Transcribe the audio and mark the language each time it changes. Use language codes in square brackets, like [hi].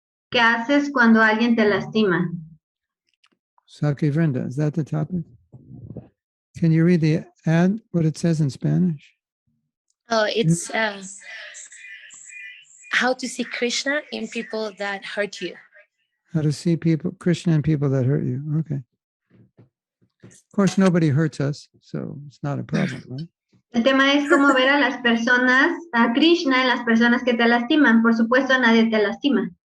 [es] ¿Qué haces cuando alguien te lastima? [en] Sakhi Vrinda, is that the topic? Can you read the ad, what it says in Spanish? Oh, it's how to see Krishna in people that hurt you. How to see people, Krishna in people that hurt you. Okay. Of course, nobody hurts us, so it's not a problem, right? [es] El tema es cómo ver a las personas, a Krishna en las personas que te lastiman. Por supuesto, nadie te lastima.